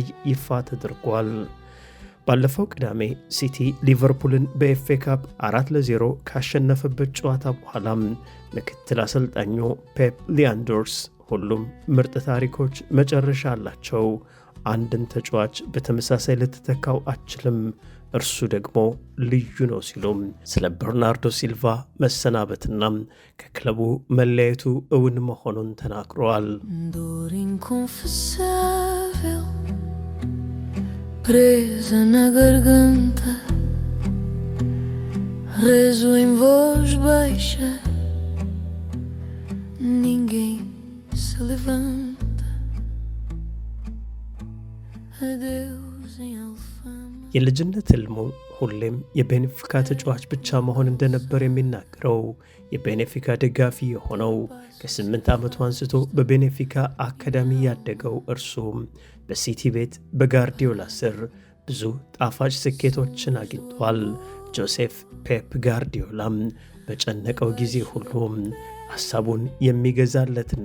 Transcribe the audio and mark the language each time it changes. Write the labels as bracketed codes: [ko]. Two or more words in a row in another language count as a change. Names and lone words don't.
[am] ይፋ ተደርጓል። ባለፈው ቅዳሜ ሲቲ ሊቨርፑልን በኤፍኤ ካፕ 4-0 ካሸነፈበት ጨዋታ በኋላም ምክትል አሰልጣኙ ፔፕ ሊያንዶርስ ሁሉም ምርጥ ታሪኮች መጨረሻ አላቸው፣ አንድን ተጫዋች በተመሳሳይ ልትተካው አችልም፣ እርሱ ደግሞ ልዩ ነው ሲሉም ስለ በርናርዶ ሲልቫ መሰናበትና ከክለቡ መለያየቱ እውን መሆኑን ተናግረዋል። [pt] dor inconfessável presa na garganta rezo em voz baixa ninguém se levanta adeus em Alfama [am] የልጅነት ህልሙ ሁሌም የቤኔፊካ ተጫዋች ብቻ መሆን እንደነበር የሚናገረው የቤኔፊካ ደጋፊ የሆነው ከ8 ዓመቱ አንስቶ በቤኔፊካ አካዳሚ ያደገው እርሱ በሲቲ ቤት በጋርዲዮላ ስር ብዙ ጣፋጭ ስኬቶችን አግኝቷል። ጆሴፍ ፔፕ ጋርዲዮላም በጨነቀው ጊዜ ሁሉ ሐሳቡን የሚገዛለትና